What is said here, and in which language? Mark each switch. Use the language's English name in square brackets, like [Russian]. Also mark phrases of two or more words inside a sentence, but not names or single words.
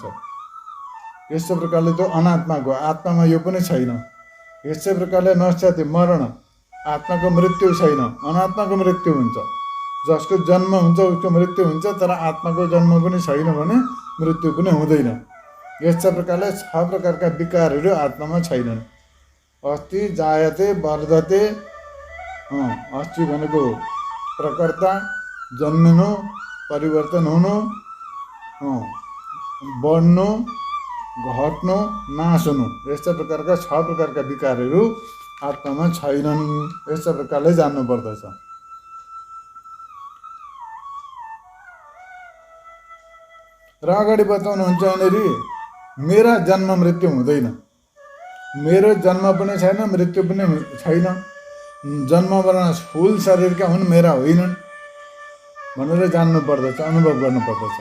[Nepali] यस्तो प्रकारले त्यो अनात्माको, आत्मामा यो पनि छैन। यस्तै प्रकारले [Sanskrit] नश्यति मरण, [Nepali] आत्माको मृत्यु छैन, अनात्माको मृत्यु हुन्छ। जसको जन्म हुन्छ उसको मृत्यु हुन्छ, तर आत्माको जन्म पनि छैन भने मृत्यु पनि हुँदैन। यस्ता प्रकारले 6 प्रकारका विकारहरू आत्मामा छैनन्। [Sanskrit] अस्ति जायते वर्धते, [Nepali] अस्ति भनेको प्रकर्ता, जन्मिनु, परिवर्तन हुनु, बढ्नु, घट्नु, नाश हुनु, यस्ता प्रकारका 6 प्रकारका विकारहरू आत्मामा छैनन्। यस्ता प्रकारले जान्नु पर्दछ। र अगाडि बताउनुहुन्छ यहाँनिर मेरा जन्म मृत्यु हुँदैन, मेरो जन्म पनि छैन, मृत्यु पनि छैन, जन्म मरण स्थूल शरीरका हुन्, मेरा होइनन् भनेर जान्नु पर्दछ, अनुभव गर्नु पर्दछ।